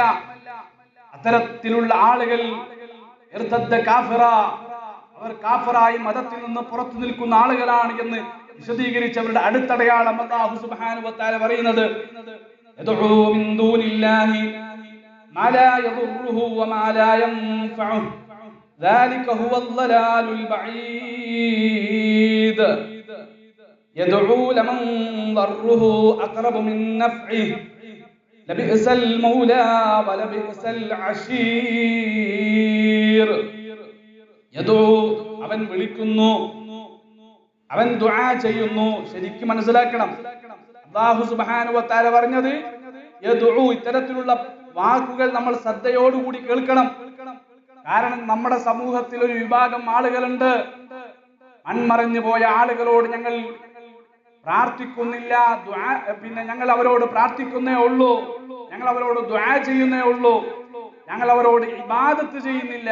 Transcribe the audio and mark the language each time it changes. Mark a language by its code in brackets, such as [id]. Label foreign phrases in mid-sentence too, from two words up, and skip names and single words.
[ml] അത്തരത്തിലുള്ള ആളുകൾ അവർ കാഫിറായി മതത്തിൽ നിന്ന് പുറത്തു നിൽക്കുന്ന ആളുകളാണ് എന്ന് വിശദീകരിച്ചവരുടെ അടുത്തടയാളം [ar] الله سبحانه وتعالى [ml] പറയുന്നത്, [ar] يدعو من دون الله ما لا يضره وما لا ينفعه ذلك هو الضلال البعيد يدعو لمن ضره أقرب من نفعه لبئس المولى ولبئس العشير. [ml] യദഉ, അവൻ വിളിക്കുന്നു, അവൻ ദുആ ചെയ്യുന്നു. ശരിക്കും മനസ്സിലാക്കണം, [ar] الله سبحانه وتعالى [ml] പറഞ്ഞത് യദഉ. ഇത്തരത്തിലുള്ള വാക്കുകൾ നമ്മൾ ശ്രദ്ധയോടുകൂടി കേൾക്കണം. കാരണം നമ്മുടെ സമൂഹത്തിൽ ഒരു വിഭാഗം ആളുകളുണ്ട്, മൺമറഞ്ഞു പോയ ആളുകളോട് ഞങ്ങൾ പ്രാർത്ഥിക്കുന്നില്ല, പിന്നെ ഞങ്ങൾ അവരോട് പ്രാർത്ഥിക്കുന്നേ ഉള്ളൂ, ഞങ്ങൾ അവരോട് ദുആ ചെയ്യുന്നേ ഉള്ളൂ, ഞങ്ങൾ അവരോട് ഇബാദത്ത് ചെയ്യുന്നില്ല.